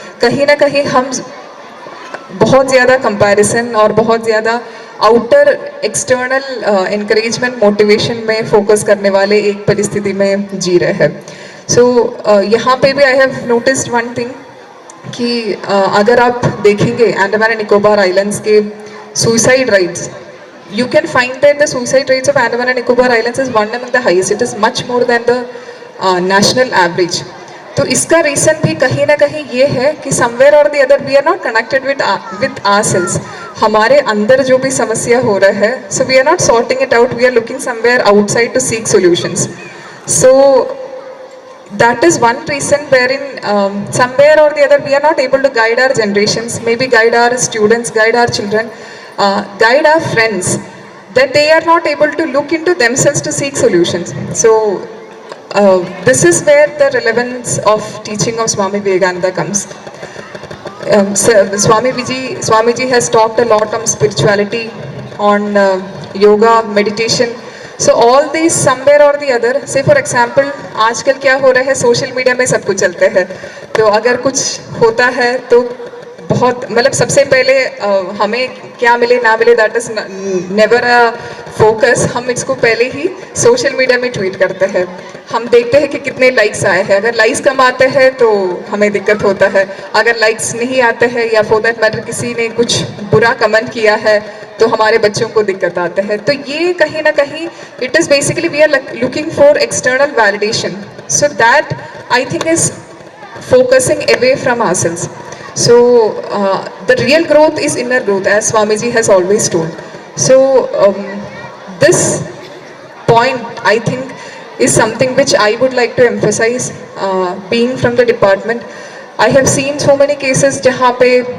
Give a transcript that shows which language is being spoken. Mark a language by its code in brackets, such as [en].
[hi] कहीं ना कहीं हम बहुत ज़्यादा कंपैरिजन और बहुत ज़्यादा आउटर एक्सटर्नल एनकरेजमेंट मोटिवेशन में फोकस करने वाले एक परिस्थिति में जी रहे हैं. [en] so [hi] यहाँ पे भी [en] I have noticed one thing [hi] कि अगर आप देखेंगे [en] Andaman and Nicobar islands के suicide rates, you can find that the suicide rates of Andaman and Nicobar Islands is one among the highest. It is much more than the national average. [hi] तो इसका reason भी कहीं ना कहीं ये है कि [en] somewhere or the other we are not connected with ourselves. [hi] हमारे अंदर जो भी समस्या हो रहा है, [en] so we are not sorting it out. We are looking somewhere outside to seek solutions. So that is one reason wherein somewhere or the other we are not able to guide our generations, maybe guide our students, guide our children, guide our friends, that they are not able to look into themselves to seek solutions. So this is where the relevance of teaching of Swami Vivekananda comes. Swamiji has talked a lot on spirituality, on yoga, meditation. So all these somewhere or the other, say for example, [hi] आजकल क्या हो रहा है, social media में सब कुछ चलते हैं, तो अगर कुछ होता है तो बहुत मतलब सबसे पहले हमें क्या मिले ना मिले [en] That is never a focus. [hi] हम इसको पहले ही सोशल मीडिया में ट्वीट करते हैं, हम देखते हैं कि कितने लाइक्स आए हैं. अगर लाइक्स कम आते हैं तो हमें दिक्कत होता है, अगर लाइक्स नहीं आते हैं या [en] for that matter [hi] किसी ने कुछ बुरा कमेंट किया है तो हमारे बच्चों को दिक्कत आते हैं. तो ये कहीं ना कहीं [en] It is basically we are looking for external validation. So that I think is focusing away from ourselves. So the real growth is inner growth, as Swamiji has always told. So this point I think is something which I would like to emphasize. Being from the department, I have seen so many cases [hi] जहाँ पे